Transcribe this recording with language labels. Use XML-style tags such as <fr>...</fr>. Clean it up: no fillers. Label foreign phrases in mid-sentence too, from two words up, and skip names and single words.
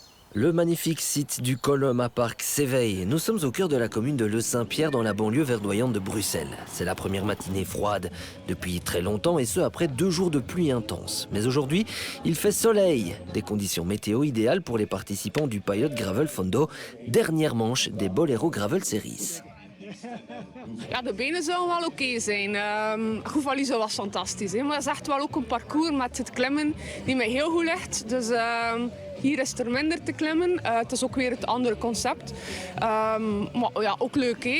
<fr>Le magnifique site du Coloma Park s'éveille. Nous sommes au cœur de la commune de Le Saint-Pierre dans la banlieue verdoyante de Bruxelles. C'est la première matinée froide depuis très longtemps et ce après 2 jours de pluie intense. Mais aujourd'hui, il fait soleil. Des conditions météo idéales pour les participants du Payot Gravel Fondo, dernière manche des Bolero Gravel Series.</fr> <nl>Ja, de benen zullen wel oké zijn. Gouvalizo was fantastisch. Hè? Maar het is echt wel ook een parcours met het klimmen die mij heel goed ligt. Dus hier is er minder te klimmen. Het is ook weer het andere concept. Maar ja, ook leuk. Hè?</nl>